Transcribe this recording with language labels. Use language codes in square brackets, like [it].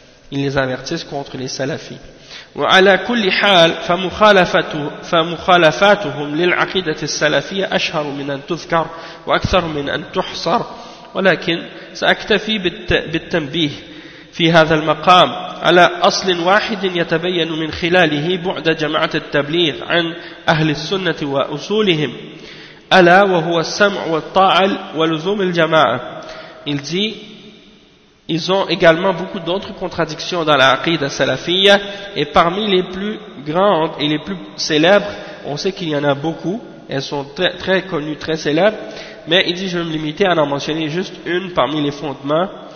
[fr] Ils les avertissent contre les salafis. [ar] وعلى كل حال فمخالفاتهم للعقيدة السلفية أشهر من أن تذكر وأكثر من أن تحصر ولكن سأكتفي بالتنبيه في هذا المقام على أصل واحد يتبين من خلاله بعد جماعة التبليغ عن أهل السنة وأصولهم ألا وهو السمع والطاعة ولزوم الجماعة. [fr] Il dit, ils ont également beaucoup d'autres contradictions dans l'aqida salafia, et parmi les plus grandes et les plus célèbres, on sait qu'il y en a beaucoup, elles sont très, très connues, très célèbres, mais il dit, je vais me limiter à en mentionner juste une parmi les fondements.